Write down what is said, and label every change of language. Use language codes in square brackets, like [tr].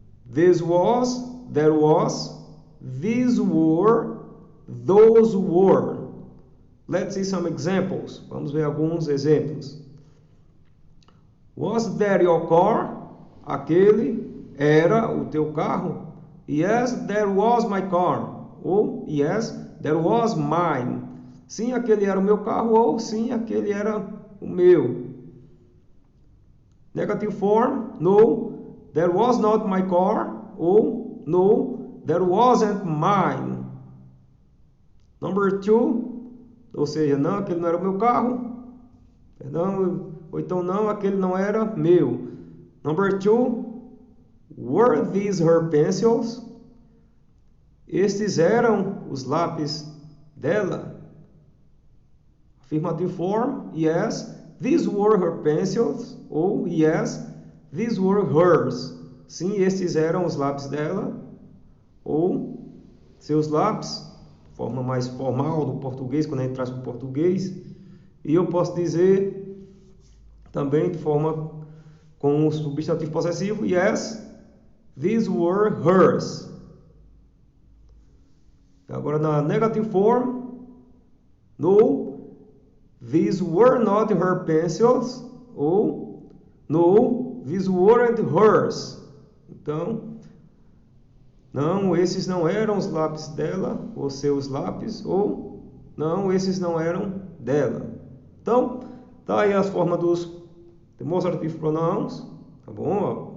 [en] This was, there was, these were, those were. Let's see some examples. [pt] Vamos ver alguns exemplos. [en] Was that your car? [pt] Aquele era o teu carro? [en] Yes, that was my car. Ou yes, that was mine. [pt] Sim, aquele era o meu carro. Ou sim, aquele era o meu. [en] Negative form, no, that was not my car. Ou no, that wasn't mine. [pt] Number 2, ou seja, não, aquele não era o meu carro. Perdão, ou então não, aquele não era meu. [en] Number 2, were these her pencils? [pt] Estes eram os lápis dela. [en] Affirmative form, yes, these were her pencils. Ou yes, these were hers. [pt] Sim, estes eram os lápis dela. Ou seus lápis. Forma mais formal do português, quando a gente traz para o português. E eu posso dizer também de forma com o substantivo possessivo, [en] yes, these were hers. [pt] Agora na [en] negative form, no, these were not her pencils. Ou no, these weren't hers. [pt] Então, não, esses não eram os lápis dela, ou seus lápis, ou não, esses não eram dela. Então, tá aí as formas dos demonstrative pronouns, tá bom?